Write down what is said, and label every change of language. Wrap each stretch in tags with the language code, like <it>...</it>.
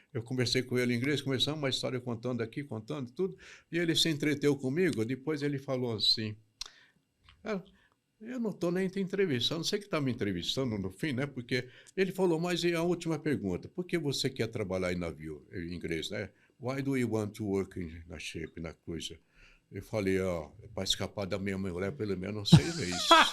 <pt>Eu conversei com ele em inglês, começamos uma história contando tudo, e ele se entreteu comigo, depois ele falou assim, eu não estou nem te entrevistando, sei que está me entrevistando no fim, né? Porque ele falou, mas e a última pergunta, por que você quer trabalhar em navio, em inglês, né?</pt> <en>Why do you want to work na ship, na cruiser?</en> <pt>Eu falei, para escapar da minha mulher pelo menos 6 meses.</pt>